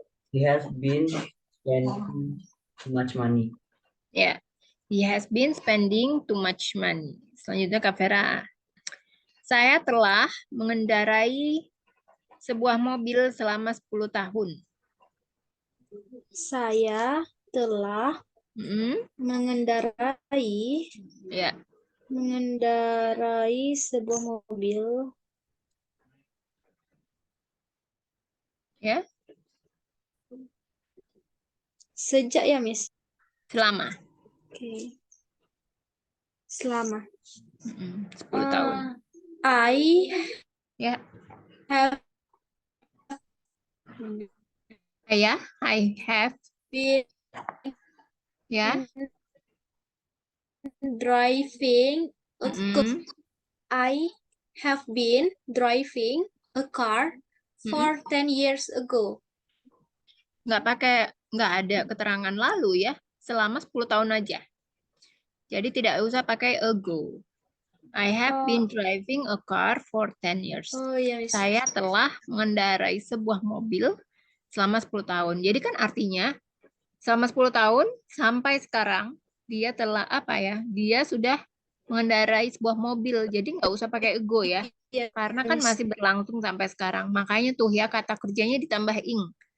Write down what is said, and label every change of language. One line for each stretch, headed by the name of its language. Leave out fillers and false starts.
English: He has been spending too much money. Ya, he has been spending too much money.
Indonesian: Selanjutnya Kak Vera. Saya telah mengendarai sebuah mobil selama 10 tahun. Saya telah mengendarai Ya. mengendarai sebuah mobil. Ya. Sejak ya, Miss? Selama. Oke. Selama. 10 tahun.
English: I
Indonesian: Ya.
English: have Ya, I have been
Indonesian: ya.
English: driving a car. Mm-mm. I have been driving a car for 10 years ago.
Indonesian: Nggak ada keterangan lalu ya, selama 10 tahun aja. Jadi tidak usah pakai ago.
English: I have been driving a car for 10 years.
Indonesian: Oh iya, Miss. Saya telah mengendarai sebuah mobil selama 10 tahun. Jadi kan artinya selama 10 tahun sampai sekarang dia telah apa ya? Dia sudah mengendarai sebuah mobil. Jadi nggak usah pakai ago ya. Iya, Karena kan
English: Miss.
Indonesian: masih berlangsung sampai sekarang. Makanya tuh ya kata kerjanya ditambah ing.